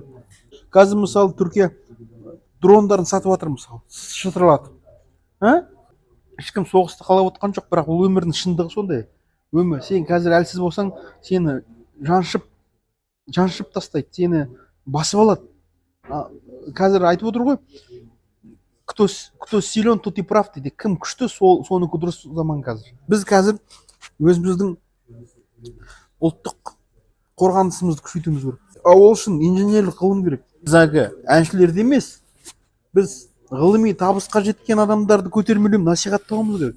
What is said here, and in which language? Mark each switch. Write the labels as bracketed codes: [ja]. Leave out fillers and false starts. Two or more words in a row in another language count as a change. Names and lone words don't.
[kk] Қазір мысалы Түркия дрондарын сатып жатыр, мысалы, шытырлатып. Ешкім соғысты қалап отқан жоқ, бірақ ол өмірдің шындығы сондай. Өмір, сен қазір әлсіз болсаң, сені жаншып тастайды, сені басып алады. Қазір айтып отыр ғой, [ru] кто силен, тот и прав дейді. [kk] Кім күшті, соныкі дұрыс заман қазір. Біз қазір өзіміздің ұлттық қорғанысымызды күшейтуіміз керек. Ол үшін инженерлік ғылым керек. Біз әлгі әншілерді емес, біз ғылыми табысқа жеткен адамдарды көтермелеп насихаттауымыз керек.